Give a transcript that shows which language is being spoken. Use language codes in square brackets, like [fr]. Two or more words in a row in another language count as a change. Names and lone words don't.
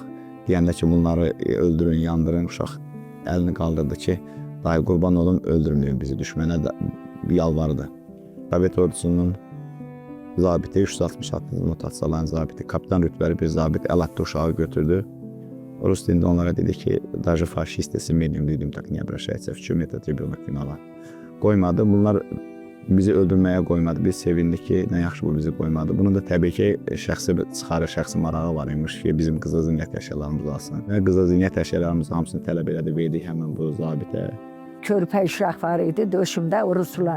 [az] Deyəndə ki, bunları öldürün, yandırın, uşaq əlini qaldırdı ki, dayı qurban olun, öldürmüyor bizi, düşmənə yalvardı. Sovet ordusunun zabiti, 366 mutasiyaların zabiti, kapitan rütbəli bir zabit əl atdı uşağı götürdü. Rus dilində onlara dedi ki, [ru] даже faşist с именем людям так не обращается, в чем этот ребенок виноват. [az] Qoymadı, bunlar bizi öldürməyə qoymadı. Biz sevindik ki, nə yaxşı bu bizi qoymadı. Bunun da təbii ki, şəxsi şəxsi marağı var imiş ki, bizim qızıl zinət əşyalarımız alsın. Və qızıl zinət əşyalarımızın hamısını tələb elədi, verdik həmin bu zabitə. Körpə uşaq var idi döşümdə, Ruslan.